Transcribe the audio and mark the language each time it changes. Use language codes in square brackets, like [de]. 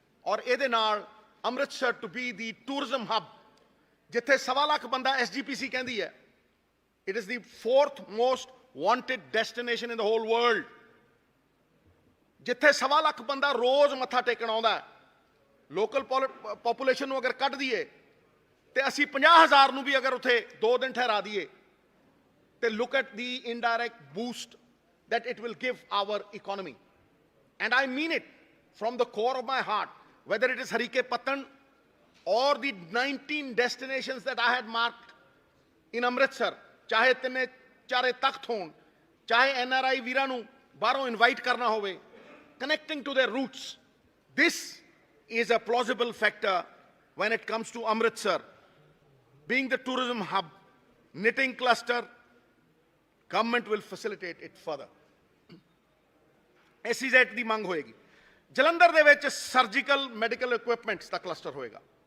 [pa] ਔਰ ਇਹਦੇ ਨਾਲ Amritsar to be ਦੀ tourism ਹਬ, ਜਿੱਥੇ 1.25 ਲੱਖ ਬੰਦਾ SGPC ਕਹਿੰਦੀ ਹੈ [en] it is the 4th most wanted destination in the whole world, [pa] ਜਿੱਥੇ 1.25 ਲੱਖ ਬੰਦਾ ਰੋਜ਼ ਮੱਥਾ ਟੇਕਣ ਆਉਂਦਾ। ਲੋਕਲ ਪੋਪੂਲੇਸ਼ਨ ਨੂੰ ਅਗਰ ਕੱਢ ਦਈਏ ਤੇ ਅਸੀਂ 50,000 ਨੂੰ ਵੀ ਅਗਰ ਉੱਥੇ 2 ਦਿਨ ਠਹਿਰਾ ਦਈਏ ਤੇ [en] look at the indirect boost that it will give our economy. And I mean it from the core of my heart, whether it is Harike Patan or the 19 destinations that I had marked in Amritsar, [pa] ਚਾਹੇ ਤਿੰਨੇ ਚਾਰੇ ਤਖਤ ਹੋਣ, ਚਾਹੇ NRI ਵੀਰਾਂ ਨੂੰ ਬਾਹਰੋਂ invite ਕਰਨਾ ਹੋਵੇ, [en] connecting to their roots. This is a plausible factor when it comes to Amritsar being the tourism hub, knitting cluster. Government will facilitate it further. [pa] SEZ ਦੀ ਮੰਗ ਹੋਏਗੀ। ਜਲੰਧਰ ਦੇ ਵਿੱਚ ਸਰਜੀਕਲ ਮੈਡੀਕਲ ਇਕੁਇਪਮੈਂਟਸ ਦਾ cluster ਹੋਏਗਾ।